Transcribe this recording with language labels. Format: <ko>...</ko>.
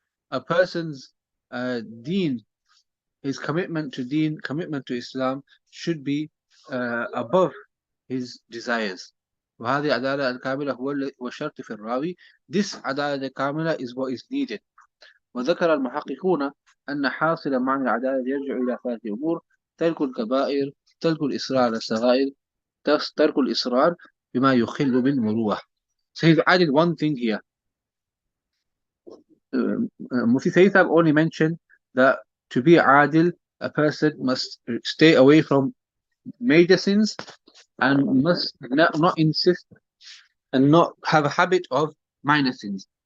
<en>A person's deen, his commitment to deen, commitment to Islam should be above his desires.</en> <ar>وهذه عدالة الكاملة هو الشرط في الراوي.</ar> <en>This</en> <ar>عدالة الكاملة</ar> <en>is what is needed.</en> <ar>وذكر المحققون أن حاصل معنى العدالة يرجع إلى ثلاث أمور: ترك الكبائر، ترك الإصرار على الصغائر، ترك الإصرار بما يخل بالمروءة.</ar> <en>So he's added one thing here. Mufti Sayyid have only mentioned that to be adil, a person must stay away from major sins and must not insist and not have a habit of minor sins.</en>